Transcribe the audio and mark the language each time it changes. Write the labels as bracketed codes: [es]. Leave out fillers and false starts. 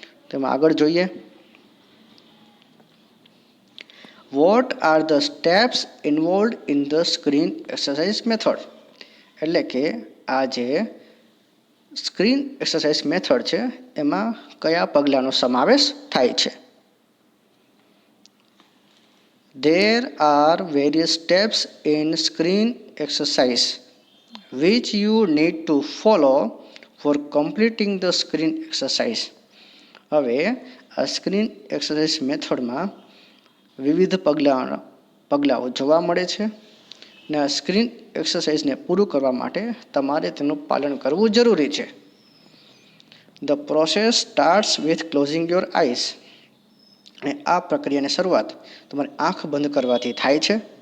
[gu] તેમાં આગળ જોઈએ, [en] what are the steps involved in the screen exercise method, [gu] એટલે કે આ જે સ્ક્રીન એક્સરસાઇઝ મેથડ છે એમાં કયા પગલાંનો સમાવેશ થાય છે. [en] There are various steps in screen exercise which you need to follow for completing the screen exercise. [gu] હવે આ સ્ક્રીન એક્સરસાઇઝ મેથડમાં વિવિધ પગલાઓ જોવા મળે છે, અને આ સ્ક્રીન એક્સરસાઇઝને પૂરું કરવા માટે તમારે તેનું પાલન કરવું જરૂરી છે. [en] the process starts with closing your eyes, [gu] અને આ પ્રક્રિયાની શરૂઆત તમારે આંખ બંધ કરવાથી થાય છે.